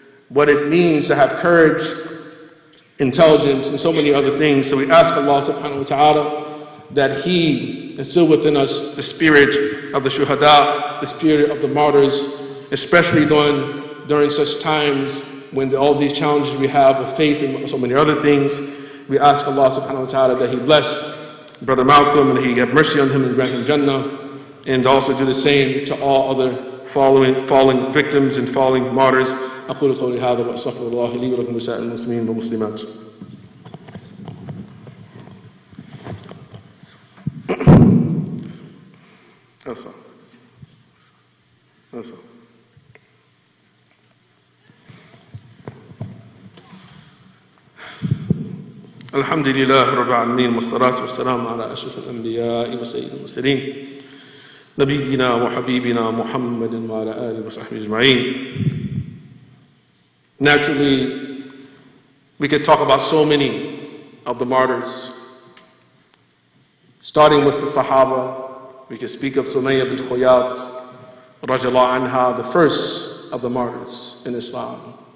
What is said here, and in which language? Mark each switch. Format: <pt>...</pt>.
<en>What it means to have courage, intelligence, and so many other things. So we ask Allah subhanahu wa ta'ala that He instill within us the spirit of the shuhada, the spirit of the martyrs, especially during such times when all these challenges we have of faith and so many other things. We ask Allah subhanahu wa ta'ala that He bless Brother Malcolm and He have mercy on him and grant him Jannah, and also do the same to all other falling victims and falling martyrs.</en> <ar>أقول قولي هذا وأستغفر الله لي ولكم ولسائر المسلمين والمسلمات.</ar> <en>That's all.</en> <ar>الحمد لله رب العالمين والصلاة والسلام على أشرف الأنبياء وسيد المرسلين نبينا وحبيبنا محمد وعلى آله وصحبه أجمعين.</ar> <en>Naturally, we could talk about so many of the martyrs. Starting with the Sahaba, we could speak of Sumayya bint Khuyat, radiallahu anha, the first of the martyrs in Islam.</en>